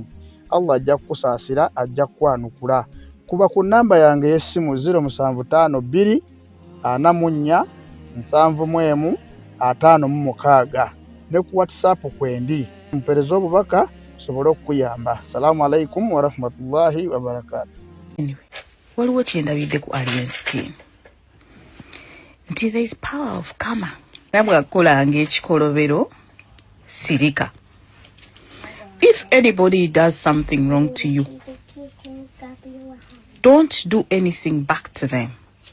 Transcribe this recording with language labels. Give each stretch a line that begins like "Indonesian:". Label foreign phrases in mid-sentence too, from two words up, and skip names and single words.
Ganda: Allah ajja kukusaasira, ajja kukwanukula. Kuba ku nnamba yange y'essimu 0752 44 71 56 ne ku WhatsApp kwendi. Mpereza obubaka sobole okuyamba.
Arabic: السلام عليكم ورحمة الله وبركاته.
Ganda: Anyway, waliwo kyendabidde ku alien skin nti
English: there is power of karma.
Ganda: Nabwakolanga ekikolobero sirika.
English: If anybody does something wrong to you, don't do anything back to them.